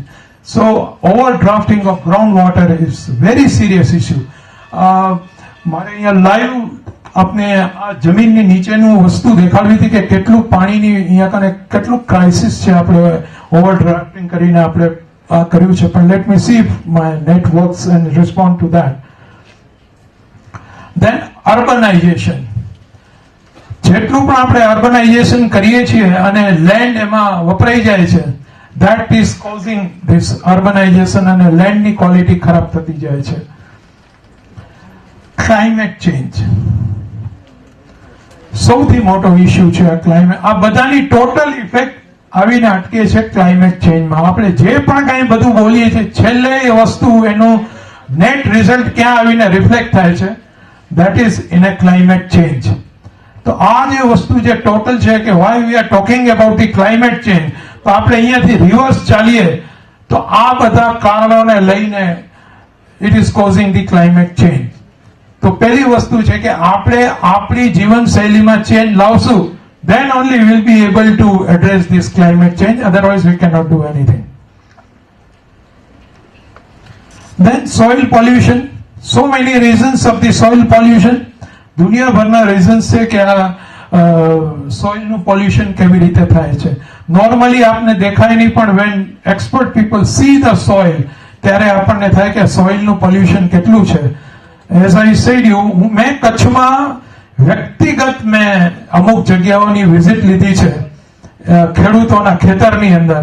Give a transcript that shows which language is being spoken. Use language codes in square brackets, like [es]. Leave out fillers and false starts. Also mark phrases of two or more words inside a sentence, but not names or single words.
[en] So overdrafting of ground water is very serious issue. [gu] મારે અહીંયા લાઈવ આપને આ જમીનની નીચેનું વસ્તુ દેખાડવી હતી કે કેટલું પાણીની અહીંયા કને કેટલું ક્રાઇસિસ છે. આપણે ઓવરડ્રાફ્ટિંગ કરીને આપણે આ કર્યું છે. [en] પણ let me see if my net works and respond to that. Then urbanization. [gu] જેટલું પણ આપણે અર્બનાઇઝેશન કરીએ છીએ અને લેન્ડ એમાં વપરાઈ જાય છે, [en] that is causing this urbanization [gu] અને લેન્ડની ક્વોલિટી ખરાબ થતી જાય છે. [en] climate change [gu] સૌથી મોટો ઇસ્યુ છે. આ ક્લાઇમેટ, આ બધાની [en] total effect [gu] આવીને અટકે છે [en] climate changeમાં. [gu] આપણે જે પણ કાંઈ બધું બોલીએ છીએ છેલ્લે એ વસ્તુ એનું [en] net result [gu] ક્યાં આવીને રિફ્લેક્ટ થાય છે? [en] That is in a climate change. [gu] તો આ જે વસ્તુ જે ટોટલ છે કે [en] why we are talking about the climate change, [gu] તો આપણે અહીંયાથી રિવર્સ ચાલીએ તો આ બધા કારણોને લઈને [en] it is causing the climate change. [gu] તો પહેલી વસ્તુ છે કે આપણે આપણી જીવનશૈલીમાં ચેન્જ લાવશું, [en] then only we'll be able to address this climate change, otherwise we cannot do anything. Then soil pollution, so many reasons of the soil pollution. [gu] દુનિયાભરના રીઝન્સ છે કે આ સોઇલનું પોલ્યુશન કેવી રીતે થાય છે. નોર્મલી આપને દેખાય નહીં, પણ [en] when expert people see the soil [gu] ત્યારે આપણને થાય કે સોઇલનું પોલ્યુશન કેટલું છે. [en] as I said you, [gu] મેં કચ્છમાં વ્યક્તિગત મેં અમુક જગ્યાઓની વિઝિટ લીધી છે, ખેડૂતોના ખેતરની અંદર.